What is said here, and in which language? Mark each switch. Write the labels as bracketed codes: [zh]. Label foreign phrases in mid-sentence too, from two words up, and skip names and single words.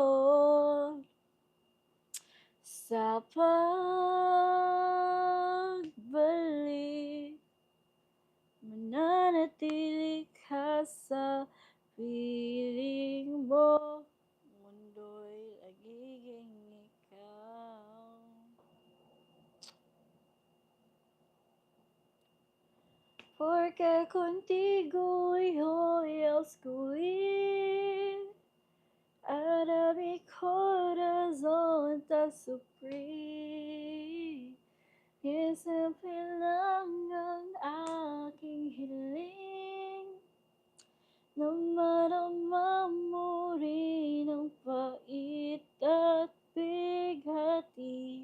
[tl] Sa pagbalik, mananatili ka sa piling mo. Mundo'y nagiging ikaw. [es] Porque contigo yo escogí. Ahora mi corazón está supri. [tl] Isipin lang ang aking hiling na marama mo rin ang pait at bighati.